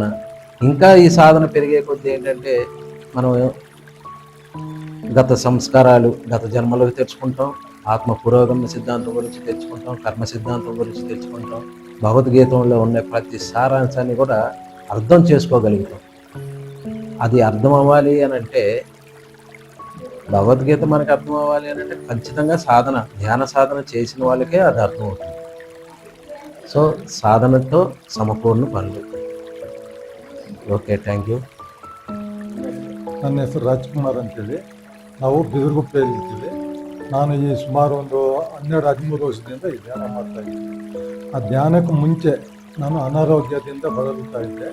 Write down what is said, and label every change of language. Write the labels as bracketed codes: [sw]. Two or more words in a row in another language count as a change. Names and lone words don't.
[te] ఇంకా ఈ సాధన పెరిగే కొద్దీ ఏంటంటే మనం గత సంస్కారాలు గత జన్మలకు తెచ్చుకుంటాం, ఆత్మ పురోగమన సిద్ధాంతం గురించి తెచ్చుకుంటాం, కర్మ సిద్ధాంతం గురించి తెచ్చుకుంటాం, భగవద్గీతంలో ఉన్న ప్రతి సారాంశాన్ని కూడా అర్థం చేసుకోగలుగుతాం. అది అర్థం అవ్వాలి అని అంటే భగవద్గీత మనకు అర్థం అవ్వాలి అని అంటే ఖచ్చితంగా సాధన, ధ్యాన సాధన చేసిన వాళ్ళకే అది అర్థమవుతుంది. సో సాధనతో ಸಮಪೂರ್ಣ పనులు. [en] OK, thank you. [kn] ನನ್ನ ಹೆಸರು ರಾಜ್ಕುಮಾರ್ ಅಂತೇಳಿ. ನಾವು ಬಿದಿರುಗುಪ್ಪೆಯಲ್ಲಿದ್ದೀವಿ. ನಾನು ಈ ಸುಮಾರು ಒಂದು 12-13 ವರ್ಷದಿಂದ ಈ ಧ್ಯಾನ ಮಾಡ್ತಾ ಇದ್ದೀನಿ. ಆ ಧ್ಯಾನಕ್ಕೆ ಮುಂಚೆ ನಾನು ಅನಾರೋಗ್ಯದಿಂದ ಬಳಲುತ್ತಾ ಇದ್ದೆ.